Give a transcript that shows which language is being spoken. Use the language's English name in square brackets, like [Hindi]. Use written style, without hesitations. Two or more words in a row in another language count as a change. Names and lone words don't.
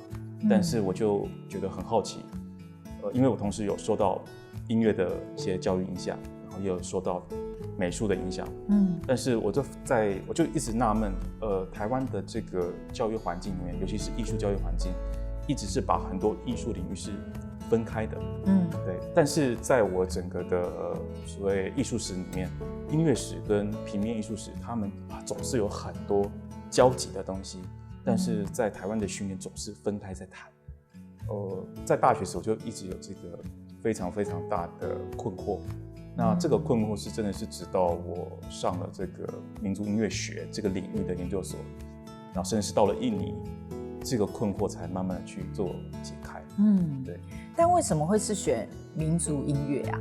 [Chinese] 但是我就覺得很好奇，因為我同時有受到音樂的一些教育影響，然後也有受到美術的影響，但是我就一直納悶，台灣的這個教育環境裡面，尤其是藝術教育環境，一直是把很多藝術領域是分開的，對。但是在我整個的所謂藝術史裡面，音樂史跟平面藝術史，他們總是有很多交集的東西，但是在台灣的訓練總是分開在談。在大學時我就一直有這個非常非常大的困惑。那这个困惑是真的是直到我上了这个民族音乐学这个领域的研究所，然后甚至是到了印尼，这个困惑才慢慢的去做解开。对。但为什么会是选民族音乐啊？